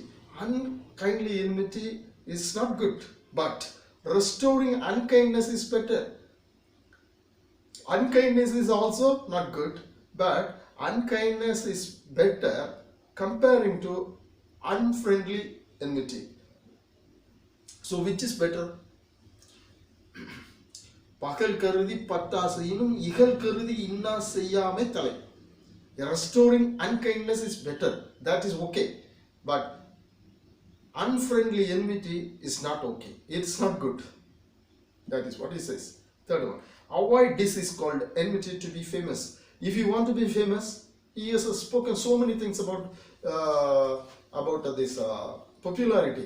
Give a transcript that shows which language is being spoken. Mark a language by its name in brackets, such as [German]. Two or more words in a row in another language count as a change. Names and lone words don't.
[English] Unkindly enmity is not good, but restoring unkindness is better. Unkindness is also not good, but unkindness is better comparing to unfriendly enmity. So which is better? [Tamil] பகல் கருதிப் பற்றாசெயினும் இகல் கருதி இன்னா செய்யாமை தலை. [English] Restoring unkindness is better. That is okay. But unfriendly enmity is not okay. It's not good. That is what he says. Third one. Avoid disease called enmity to be famous. If you want to be famous, he has spoken so many things about this popularity.